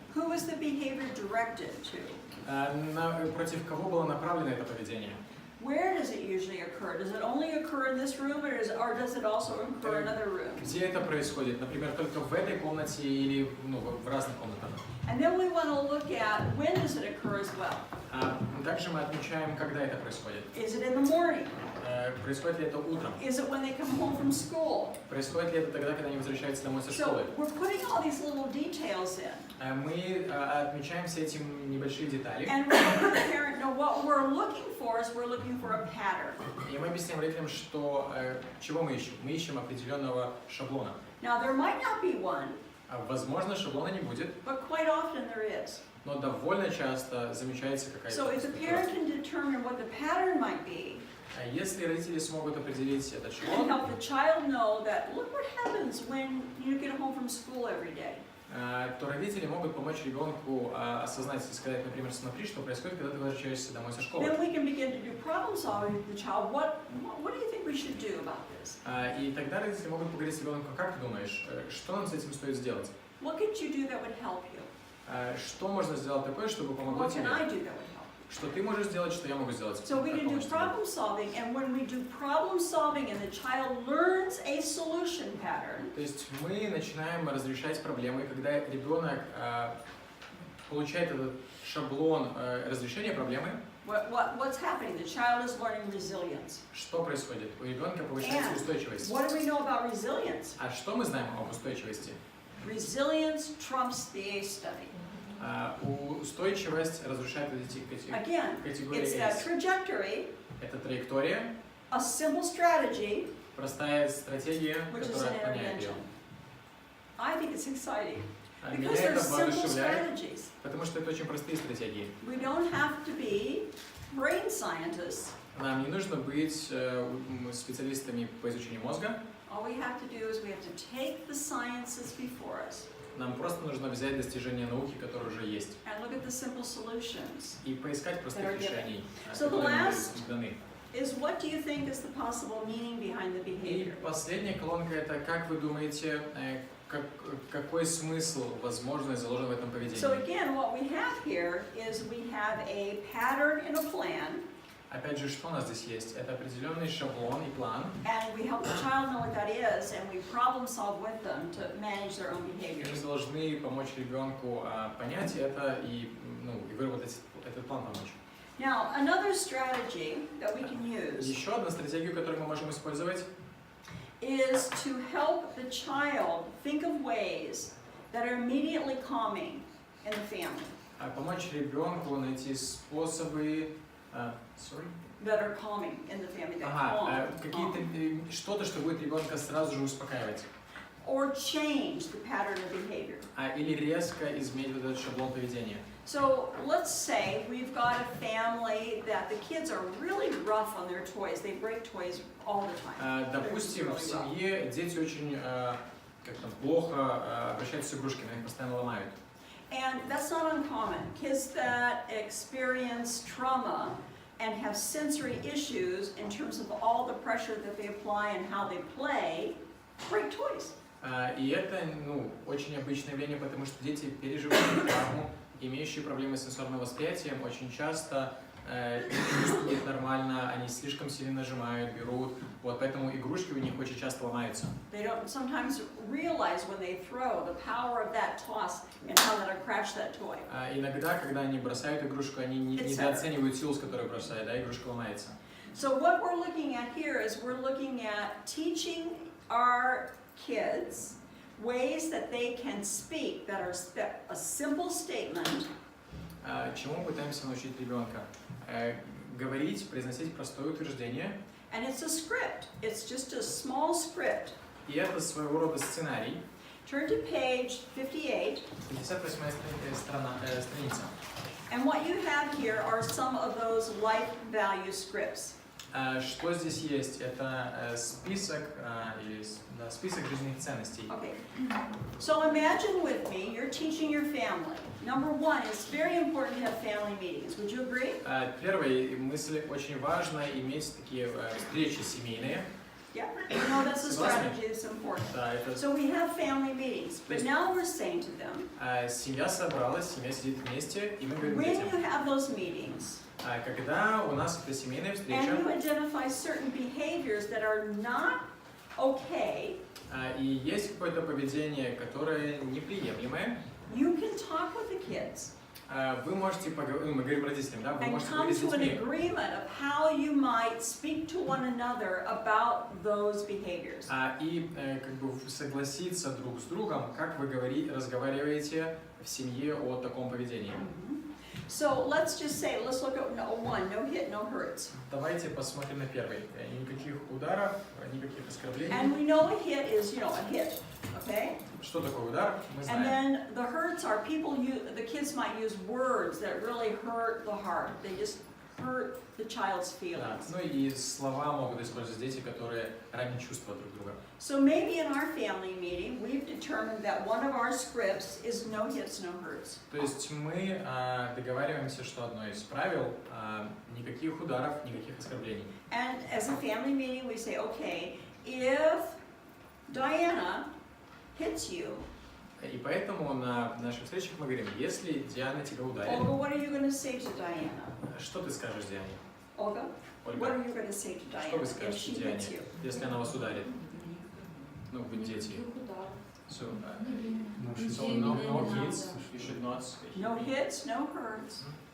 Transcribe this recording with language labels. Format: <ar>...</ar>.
<en>Who was the behavior directed to?</en> <ru>Против кого было направлено это поведение.</ru> <en>Where does it usually occur? Does it only occur in this room, or does it also occur in other rooms?</en> <ru>Где это происходит? Например, только в этой комнате или в разных комнатах.</ru> <en>And then we want to look at when does it occur as well.</en> <ru>Также мы отмечаем, когда это происходит.</ru> <en>Is it in the morning?</en> <ru>Происходит ли это утром?</ru> <en>Is it when they come home from school?</en> <ru>Происходит ли это тогда, когда они возвращаются домой со школы?</ru> <en>So we're putting all these little details in.</en> <ru>Мы отмечаем все эти небольшие детали.</ru> <en>And we let the parent know what we're looking for is we're looking for a pattern.</en> <ru>И мы объясняем родителям, что чего мы ищем. Мы ищем определенного шаблона.</ru> <en>Now there might not be one.</en> <ru>Возможно, шаблона не будет.</ru> <en>But quite often there is.</en> <ru>Но довольно часто замечается какая-то.</ru> <en>So if the parent can determine what the pattern might be,</en> <ru>если родители смогут определить этот</ru> <en>and</en> <ru>шаблон,</ru> <en>help the child know that look what happens when you get home from school every day.</en> <ru>То родители могут помочь ребенку осознать и сказать, например, смотри, что происходит, когда ты возвращаешься домой со школы.</ru> <en>Then we can begin to do problem solving with the child. What do you think we should do about this?</en> <ru>И тогда родители могут поговорить с ребенком, как ты думаешь, что нам с этим стоит сделать?</ru> <en>What could you do that would help you?</en> <ru>Что можно сделать такое, чтобы помогло</ru> <en>What can</en> <ru>тебе?</ru> <en>I do that would help?</en> <ru>Что ты можешь сделать, что я могу сделать?</ru> <en>So we can do problem solving, and when we do problem solving and the child learns a solution pattern.</en> <ru>То есть мы начинаем разрешать проблемы, когда ребенок получает этот шаблон разрешения проблемы.</ru> <en>What's happening? The child is learning resilience.</en> <ru>Что происходит? У ребенка повышается устойчивость.</ru> <en>What do we know about resilience?</en> <ru>А что мы знаем об устойчивости?</ru> <en>Resilience trumps the ACE study.</en> <ru>Устойчивость разрушает эти категории.</ru> <en>It's that trajectory,</en> <ru>Это траектория,</ru> <en>a simple strategy,</en> <ru>простая стратегия,</ru> <en>which is</en> <ru>которая</ru> <en>an</en> <ru>отклоняет ее.</ru> <en>intervention. I think it's exciting</en> <ru>Меня</ru> <en>because they're</en> <ru>это</ru> <en>simple</en> <ru>воодушевляет,</ru> <en>strategies.</en> <ru>потому что это очень простые стратегии.</ru> <en>We don't have to be brain scientists.</en> <ru>Нам не нужно быть специалистами по изучению мозга.</ru> <en>All we have to do is we have to take the sciences before us</en> <ru>Нам просто нужно взять достижения науки, которые уже есть,</ru> <en>and look at the simple solutions.</en> <ru>и поискать простых решений,</ru> <en>So the</en> <ru>которые</ru> <en>last</en> <ru>нам даны.</ru> <en>is what do you think is the possible meaning behind the</en> <ru>И</ru> <en>behavior?</en> <ru>последняя колонка — это как вы думаете, какой смысл, возможно, заложен в этом поведении?</ru> <en>So again, what we have here is we have a pattern and a plan.</en> <ru>Опять же, что у нас здесь есть? Это определенный шаблон и план.</ru> <en>And we help the child know what that is, and we problem solve with them to manage their own</en> <ru>И</ru> <en>behaviors.</en> <ru>мы должны помочь ребенку понять это и выработать этот план помочь.</ru> <en>Now, another strategy that we can use</en> <ru>Еще одна стратегия, которую мы можем использовать,</ru> <en>is to help the child think of ways that are immediately calming in the family.</en> <ru>Помочь ребенку найти способы,</ru> <en>That are calming in the family, that calm.</en> <ru>Что-то, что будет ребенка сразу же успокаивать.</ru> <en>Or change the pattern of behavior.</en> <ru>Или резко изменить вот этот шаблон поведения.</ru> <en>So let's say we've got a family that the kids are really rough on their toys. They break toys all the time.</en> <ru>Допустим, в семье дети очень плохо обращаются с игрушками, они постоянно ломают.</ru> <en>And that's not uncommon. Kids that experience trauma and have sensory issues in terms of all the pressure that they apply and how they play, break toys.</en> <ru>И это очень обычное явление, потому что дети, переживающие травму, имеющие проблемы с сенсорным восприятием, очень часто не чувствуют нормально, они слишком сильно нажимают, берут, вот поэтому игрушки у них очень часто ломаются.</ru> <en>They don't sometimes realize when they throw the power of that toss and how that'll crash that toy.</en> <ru>Иногда, когда они бросают игрушку, они недооценивают силу, с которой бросают, да, игрушка ломается.</ru> <en>So what we're looking at here is we're looking at teaching our kids ways that they can speak that are a simple statement.</en> <ru>Чему мы пытаемся научить ребенка? Говорить, произносить простое утверждение.</ru> <en>And it's a script. It's just a small script.</en> <ru>И это своего рода сценарий.</ru> <en>Turn to page 58.</en> <ru>58-я страница.</ru> <en>And what you have here are some of those life value scripts.</en> <ru>Что здесь есть? Это список жизненных ценностей.</ru> <en>Okay. So imagine with me, you're teaching your family. Number one, it's very important to have family meetings. Would you agree?</en> <ru>Первая мысль: очень важно иметь такие встречи семейные.</ru> <en>Yeah. You know that's a strategy that's important. So we have family meetings, but now we're saying to them.</en> <ru>Семья собралась, семья сидит вместе, и мы говорим</ru> <en>When</en> <ru>детям.</ru> <en>you have those meetings.</en> <ru>Когда у нас эта семейная встреча.</ru> <en>And you identify certain behaviors that are not okay.</en> <ru>И есть какое-то поведение, которое неприемлемое.</ru> <en>You can talk with the kids.</en> <ru>Вы можете поговорить, мы говорим родителям, да, вы</ru> <en>And</en> <ru>можете</ru> <en>come</en> <ru>говорить с</ru> <en>to an</en> <ru>детьми.</ru> <en>agreement of how you might speak to one another about those behaviors.</en> <ru>И согласиться друг с другом, как вы разговариваете в семье о таком поведении.</ru> <en>So let's just say, let's look at one, no hit, no hurts.</en> <ru>Давайте посмотрим на первый. Никаких ударов, никаких оскорблений.</ru> <en>And we know a hit is, a hit, okay?</en> <ru>Что такое удар? Мы знаем.</ru> <en>And then the hurts are the kids might use words that really hurt the heart. They just hurt the child's feelings.</en> <ru>Ну и слова могут использовать дети, которые ранят чувства друг друга.</ru> <en>So maybe in our family meeting, we've determined that one of our scripts is no hits, no hurts.</en> <ru>То есть мы договариваемся, что одно из правил никаких ударов, никаких оскорблений.</ru> <en>And as a family meeting, we say, okay, if Diana hits you,</en> <ru>И поэтому на наших встречах мы говорим: если Диана тебя ударит,</ru> <en>Olga, what are you going to say to Diana?</en> <ru>что ты скажешь Диане?</ru> <en>Olga, what</en> <ru>Ольга,</ru> <en>are you going to say to</en> <ru>что вы</ru> <en>Diana if</en> <ru>скажете</ru> <en>she</en> <ru>Диане,</ru> <en>hits you?</en> <ru>если она вас ударит? Ну, вы дети.</ru> <en>So no hits, you should not hit. No hits, no hurts.</en>